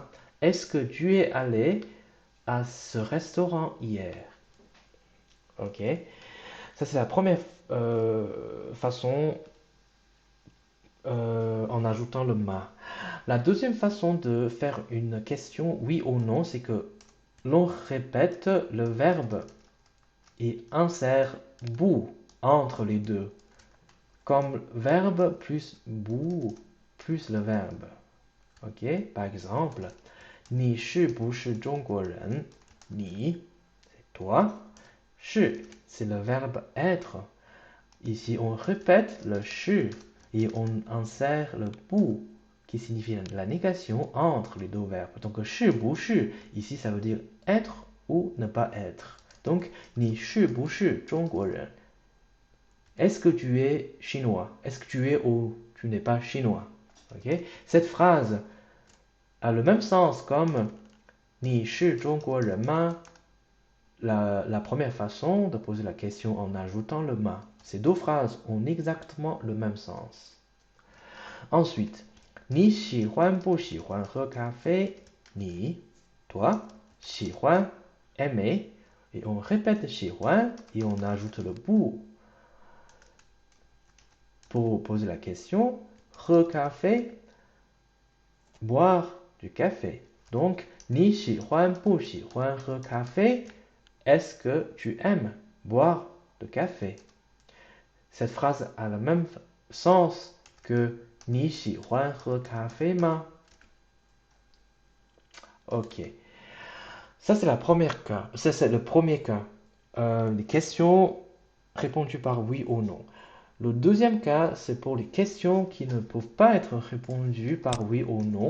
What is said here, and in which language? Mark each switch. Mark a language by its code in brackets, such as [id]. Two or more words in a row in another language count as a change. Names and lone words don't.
[fr] Est-ce que tu es allé à ce restaurant hier? Ok. Ça, c'est la première façon en ajoutant le ma. La deuxième façon de faire une question oui ou non, c'est que l'on répète le verbe et insère bout entre les deux. Comme verbe plus bout plus le verbe. Ok? Par exemple, [zh] 你是不是中国人？ [fr] 你 c'est toi. 是 c'est le verbe être. Ici, on répète le 是 et on insère le 不 qui signifie la négation entre les deux verbes. Donc, [zh] 是不是 [fr] ici, ça veut dire être ou ne pas être. Donc, [zh] 你是不是中国人？ [fr] Est-ce que tu es chinois? Est-ce que tu es ou tu n'es pas chinois? Ok? Cette phrase a le même sens comme [zh] 你是中国人吗? [fr] La première façon de poser la question en ajoutant le ma. Ces deux phrases ont exactement le même sens. Ensuite, [zh] 你喜欢不喜欢喝咖啡？ [fr] 你 toi, 喜欢 aimer, et on répète 喜欢 et on ajoute le 不 pour poser la question. [zh] 喝咖啡 [fr] boire du café. Donc, [zh] 你喜欢不喜欢喝咖啡? [fr] Est-ce que tu aimes boire du café? Cette phrase a le même sens que [zh] 你喜欢喝咖啡吗? [fr] Ok. Ça, c'est la première cas. Ça, c'est le premier cas. Les questions répondues par oui ou non. Le deuxième cas, c'est pour les questions qui ne peuvent pas être répondues par oui ou non.